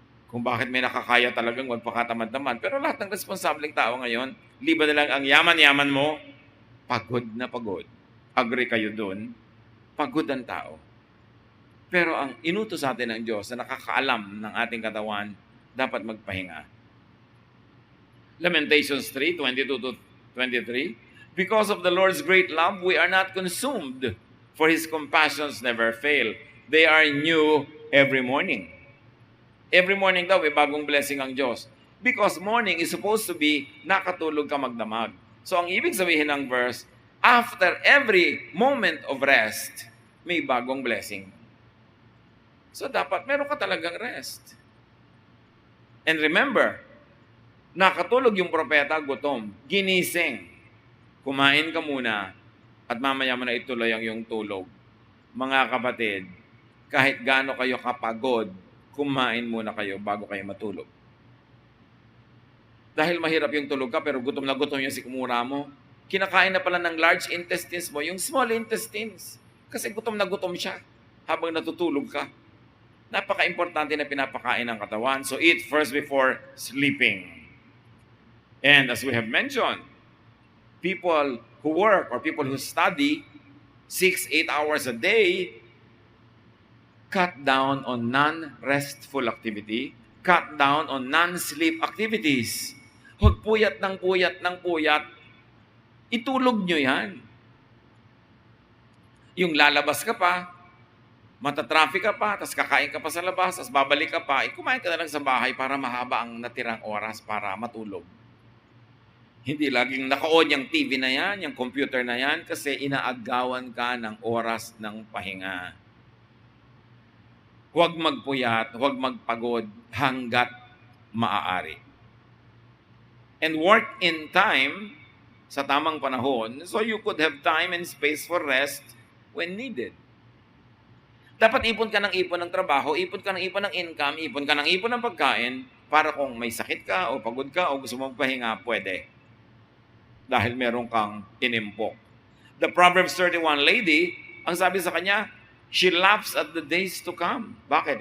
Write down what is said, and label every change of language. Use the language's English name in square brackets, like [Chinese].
[Filipino] Kung bakit may nakakaya talagang magpakatamad-tamad. Pero lahat ng responsableng tao ngayon, liban na lang ang yaman-yaman mo, pagod na pagod. Agree kayo dun? Pagod ang tao. Pero ang inutos sa atin ng Diyos na nakakaalam ng ating katawan, dapat magpahinga. [English] Lamentations 3:22-23, because of the Lord's great love, we are not consumed, for His compassions never fail. They are new every morning. Every morning daw, [Filipino] bagong blessing ang Diyos. [English] Because morning is supposed to be [Filipino] nakatulog ka magdamag. So ang ibig sabihin ng verse, [English] after every moment of rest, [Filipino] may bagong blessing. So dapat meron ka talagang rest. And remember, nakatulog yung propeta, gutom, ginising. Kumain ka muna at mamaya mo na ituloy ang iyong tulog. Mga kapatid, kahit gaano kayo kapagod, kumain muna kayo bago kayo matulog. Dahil mahirap yung tulog ka pero gutom na gutom yung sikmura mo, kinakain na pala ng large intestines mo yung small intestines. Kasi gutom na gutom siya habang natutulog ka. Napaka-importante na pinapakain ng katawan. [English] So eat first before sleeping. And as we have mentioned, people who work or people who study 6-8 hours a day, cut down on non-restful activity, cut down on non-sleep activities. [Filipino] Huwag puyat ng puyat ng puyat. Itulog nyo yan. Yung lalabas ka pa, matatraffic ka pa, tapos kakain ka pa sa labas, tapos babalik ka pa, kumain ka na lang sa bahay para mahaba ang natirang oras para matulog. Hindi laging naka-on yung TV na yan, yung computer na yan, kasi inaagawan ka ng oras ng pahinga. Huwag magpuyat, huwag magpagod hanggat maaari. [English] And work in time [Filipino] sa tamang panahon [English] so you could have time and space for rest when needed. [Filipino] Dapat ipon ka ng ipon ng trabaho, ipon ka ng ipon ng income, ipon ka ng ipon ng pagkain para kung may sakit ka o pagod ka o gusto mong pahinga, pwede. Dahil meron kang inimpok. [English] The Proverbs 31 lady, [Filipino] ang sabi sa kanya, [English] she laughs at the days to come. Bakit?